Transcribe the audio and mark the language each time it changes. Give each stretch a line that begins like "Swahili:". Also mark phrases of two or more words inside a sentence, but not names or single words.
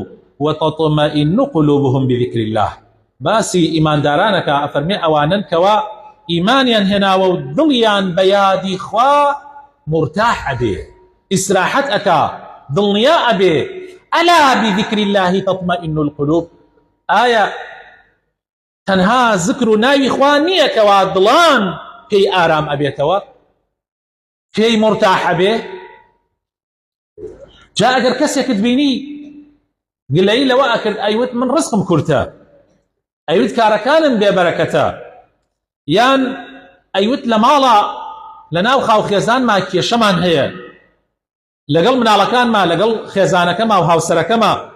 Arabic: وتطمئن قلوبهم بذكر الله
Central Kurdish: باسی ئیماندارانەکە ئەفەرمێ ئەوانن کەوا ئیمانیان هێناوە و دڵیان بە یادی خوا مرتاح ئەبێ ئیسراحەت ئەکا دڵنیا ئەبێ
Arabic: ئەلا بذكر الله تطمئن القلوب
Central Kurdish: ئایا تەنها ذکر و ناوی خوا نییە کەوا دڵان پێی ئارام ئەبێتەوە پێی مرتاح ئەبێ جا ئەگەر کەسێکت بینی گلەیی لەوە ئەکرد ئەیوت من ڕزقم کورتە ئەیوت کارەکانم بێبەرەکەتە یان ئەیوت لە ماڵە لە ناو خاو خێزانما کێشەمان هەیە لەگەڵ مناڵەکانما لەگەڵ خێزانەکەما و هاوسەرەکەما